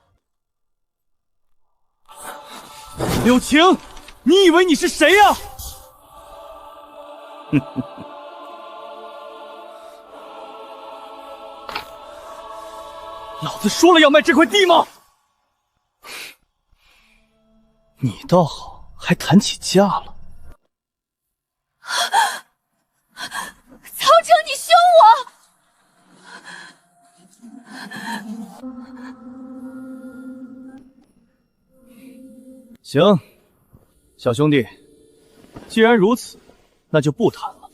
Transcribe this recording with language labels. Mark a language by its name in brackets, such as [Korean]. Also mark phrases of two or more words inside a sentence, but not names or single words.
[Chinese] 柳晴，你以為你是誰呀？老子說了要賣這塊地嗎？你倒好，還談起價了。曹征，你凶我！行，小兄弟，既然如此，那就不談了。